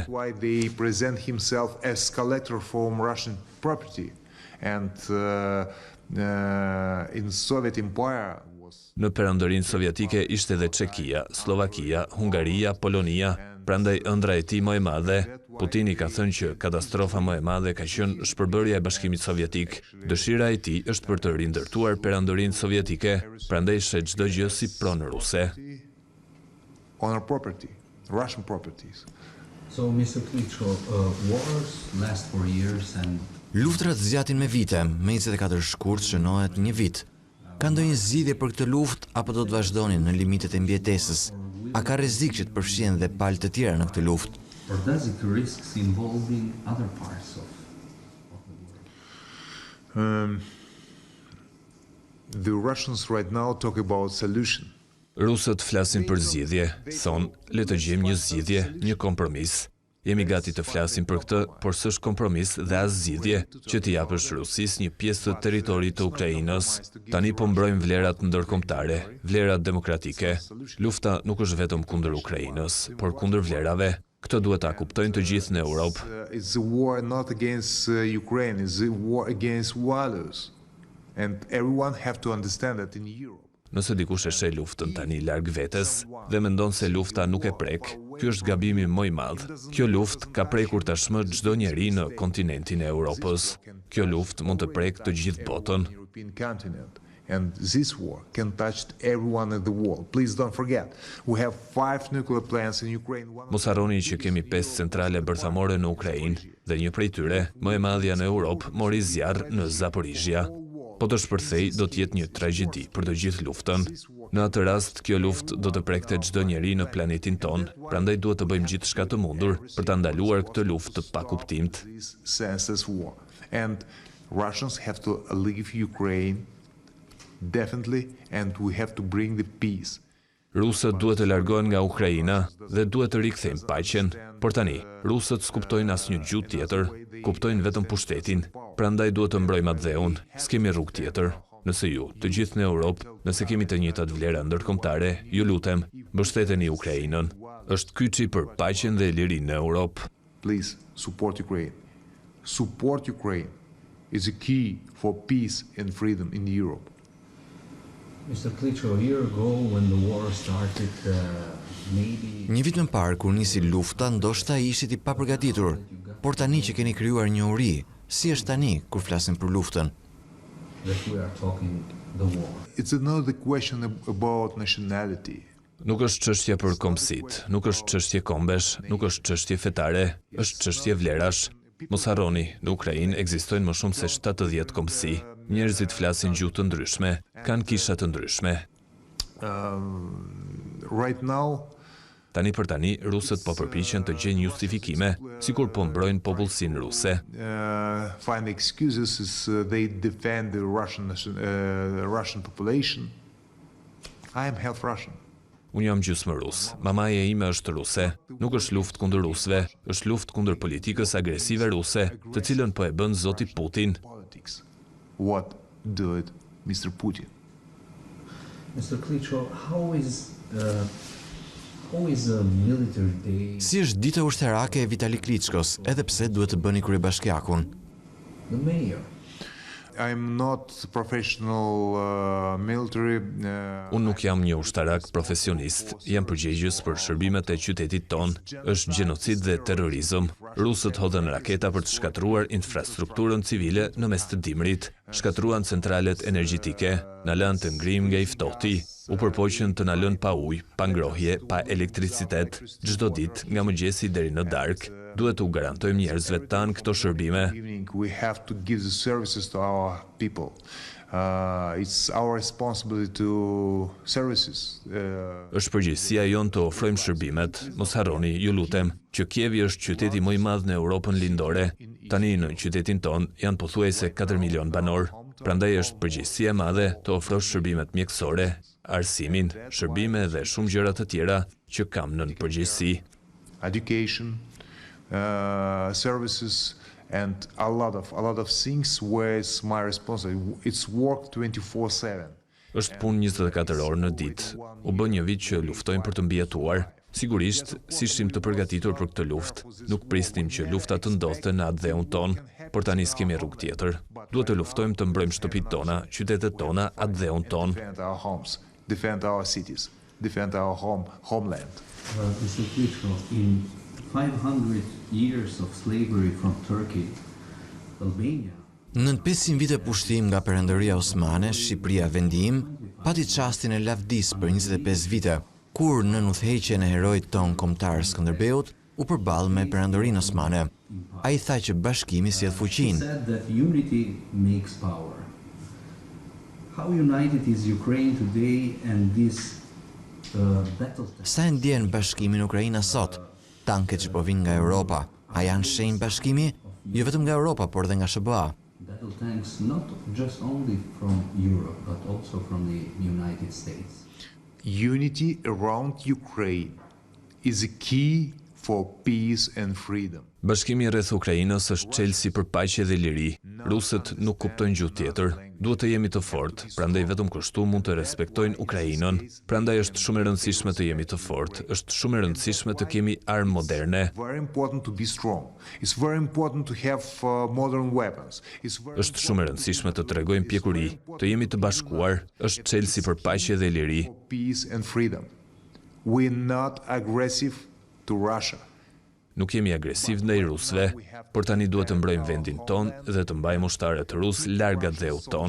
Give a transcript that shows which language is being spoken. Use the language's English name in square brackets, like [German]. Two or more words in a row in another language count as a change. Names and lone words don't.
[English] why they present himself as collector from Russian property, and in Soviet Empire was [Albanian] Në perandorinë sovjetike ishte edhe Çekia, Slovakia, Hungaria, Polonia, prandaj ëndra e tij më e madhe. Putini ka thënë që katastrofa më e madhe ka qenë shpërbërja e Bashkimit Sovjetik. Dëshira e tij është për të rindërtuar perandorinë sovjetike, prandaj shet çdo gjë si pronë ruse. [English] on our property, Russian properties. So, Mr. Klitschko, wars last for years and [Albanian] Luftrat zgjatin me vite, me 24 shkurt shënohet një vit. Ka ndonjë zgjidhje për këtë luftë apo do të vazhdoni në limitet e mbijetesës? A ka rrezik që të përfshihen dhe palë të tjera në këtë luftë? [English] or does it risks involving other parts of the world? The Russians right now talk about solution. [Albanian] Rusët flasin për zgjidhje, thonë, le të gjejmë një zgjidhje, një kompromis. Jemi gati të flasim për këtë, por s'është kompromis dhe as zgjidhje që t'i japësh Rusisë një pjesë të territorit të Ukrainës. Tani po mbrojmë vlerat ndërkombëtare, vlerat demokratike. Lufta nuk është vetëm kundër Ukrainës, por kundër vlerave. Këtë duhet ta kuptojnë të gjithë në Europë. [English] It's a war not against Ukraine, it's a war against values. And everyone have to understand that in Europe. [Albanian] Nëse dikush e sheh luftën tani larg vetes dhe mendon se lufta nuk e prek, ky është gabimi më I madh. Kjo luftë ka prekur tashmë çdo njeri në kontinentin e Europës. Kjo luftë mund të prek të gjithë botën. [English] European continent. And this war can touch everyone in the world. Please don't forget, we have 5 nuclear plants in Ukraine. [Albanian] Mos harroni që kemi 5 centrale bërthamore në Ukrainë dhe një prej tyre, më e madhja në Europë, mori zjarr në Zaporizhia. Po të shpërthej do të jetë një tragjedi për të gjithë luftën. Në atë rast, kjo luftë do të prekte çdo njeri në planetin ton, prandaj duhet të bëjmë gjithçka të mundur për ta ndaluar këtë luftë të pakuptimt. [English] This senseless war. And Russians have to leave Ukraine definitely, and we have to bring the peace. [Albanian] Rusët duhet të largohen nga Ukraina dhe duhet të rikthejmë paqen, por tani, rusët s'kuptojnë asnjë gjuhë tjetër, kuptojnë vetëm pushtetin, prandaj duhet të mbrojmë atë dheun, s'kemi rrugë tjetër. Nëse ju, të gjithë në Europë, nëse kemi të njëjtat vlera ndërkombëtare, ju lutem, mbështeteni Ukrainën. Është kyçi për paqen dhe lirinë në Europë. [English] Please support Ukraine. Support Ukraine is a key for peace and freedom in Europe. Mr. Klitschko, a year ago when the war started, maybe [Albanian] Një vit më parë kur nisi lufta, ndoshta ishit I papërgatitur, por tani që keni krijuar një uri, si është tani kur flasim për luftën? [English] that we are talking the war. It's another question about nationality. [Albanian] Nuk është çështje për kombësit, nuk është çështje kombesh, nuk është çështje fetare, është çështje vlerash. Mos harroni, në Ukrainë ekzistojnë më shumë se 70 kombësi. Njerëzit flasin gjuhë të ndryshme, kanë kisha të ndryshme. [English] Right now, [Albanian] Tani për tani, rusët po përpiqen të gjejnë justifikime, sikur po mbrojnë popullsinë ruse. [English] find excuses as they defend the Russian population. I am half Russian. [Albanian] Unë jam gjysmë rus, mamaja ime është ruse, nuk është luftë kundër rusëve, është luftë kundër politikës agresive ruse, të cilën po e bën zoti Putin. [English] Politics. What did Mr. Putin? Mr. Klitschko, how is a military day? [Albanian] Si është dita ushtarake e Vitali Klitschkos, edhe pse duhet të bëni kryebashkiakun? [English] The mayor. I'm not professional military. [Albanian] Unë nuk jam një ushtarak profesionist, jam përgjegjës për shërbimet e qytetit ton, është gjenocid dhe terrorizëm. Rusët hodhën raketa për të shkatruar infrastrukturën civile në mes të dimrit, shkatruan centralet energjetike, na lënë të ngrim nga I ftohti, u përpoqën të na lënë pa ujë, pa ngrohje, pa elektricitet, çdo ditë nga mëngjesi deri në darkë. Duhet u garantojmë njerëzve tanë këto shërbime. [English] We have to give the services to our people. It's our responsibility to services. [Albanian] Është përgjegjësia jonë të ofrojmë shërbimet. Mos harroni, ju lutem, që Kievi është qyteti më i madh në Europën lindore. Tani në qytetin ton janë pothuajse 4 milion banor. Prandaj është përgjegjësia e madhe të ofrosh shërbimet mjekësore, arsimin, shërbime dhe shumë gjëra të tjera që kam nën përgjegjësi. [English] Education, services, and a lot of things where it's my responsibility. It's work 24/7. [Albanian] Është punë 24 orë në ditë. U bë një vit që luftojmë për të mbijetuar. Sigurisht, si ishim të përgatitur për këtë luftë, nuk prisnim që lufta të ndodhte në atë dheun ton, por tani s'kemi rrugë tjetër. Duhet të luftojmë të mbrojmë shtëpitë tona, qytetet tona, atë dheun ton. [English] Defend our homes, defend our cities, defend our homeland. Mr. Klitschko, in 500 years of slavery from Turkey, Albania. [Albanian] Në 500 vite pushtim nga Perëndëria Osmane, Shqipëria vendim pati çastin e lavdis për 25 vite, kur në udhëheqjen e heroit ton kombëtar Skënderbeut u përball me Perëndërinë Osmane. Ai tha që bashkimi sjell fuqinë. [English] Said that unity makes power. How united is Ukraine today and this battle? [Albanian] Sa e ndjen bashkimin Ukraina sot? Tanket që po vinë nga Europa, a janë shenjë bashkimi? Jo vetëm nga Europa, por dhe nga SBA. [English] Battle tanks not just only from Europe, but also from the United States. Unity around Ukraine is a key for peace and freedom. [Albanian] Bashkimi rreth Ukrainës është çelësi për paqe dhe liri. Rusët nuk kuptojnë gjuhë tjetër. Duhet të jemi të fortë, prandaj vetëm kështu mund të respektojnë Ukrainën. Prandaj është shumë e rëndësishme të jemi të fortë. Është shumë e rëndësishme të kemi armë moderne. [English] Very important to be strong. It's very important to have modern weapons. [Albanian] Është shumë e rëndësishme të tregojmë pjekuri, të jemi të bashkuar. Është çelësi për paqe dhe liri. [English] Peace and freedom. We're not aggressive to Russia. [Albanian] Nuk jemi agresiv ndaj rusëve, por tani duhet të mbrojmë vendin ton dhe të mbajmë ushtarët rusë larg dheut ton.